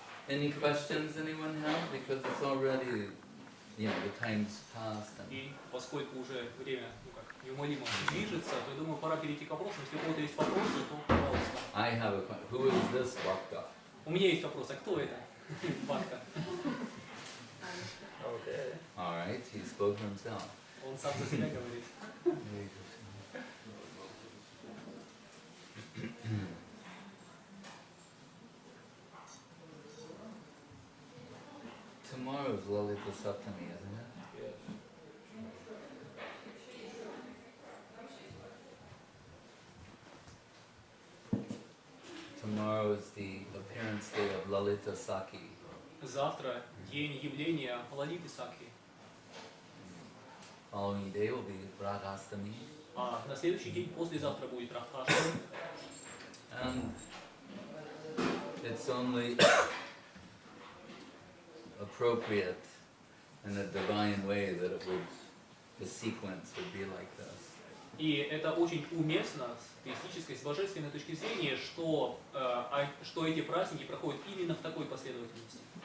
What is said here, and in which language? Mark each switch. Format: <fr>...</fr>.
<en>Any questions anyone have? Because it's already, you know, the time's passed.</en> <ru>И поскольку уже время неумолимо движется, то я думаю, пора перейти к вопросам. Если у кого-то есть вопросы, то пожалуйста.</ru> <en>I have a question. Who is this Bhakta?</en> <ru>У меня есть вопрос. А кто это? Бхакта.</ru> <en>Okay. All right, he spoke for himself.</en> <ru>Он сам за себя говорит.</ru> <en>Hare Krishna. Tomorrow's Lalita Saptami, isn't it? Yes. Tomorrow is the appearance day of Lalita Saki.</en> <ru>Завтра день явления Лалиты Сакхи.</ru> <en>Following day will be Ragastami.</en> <ru>А на следующий день, послезавтра, будет Радхаштами.</ru> <en>And it's only appropriate in a divine way that it would, the sequence would be like this.</en> <ru>И это очень уместно с теистической, с божественной точки зрения, что эти праздники проходят именно в такой последовательности.</ru>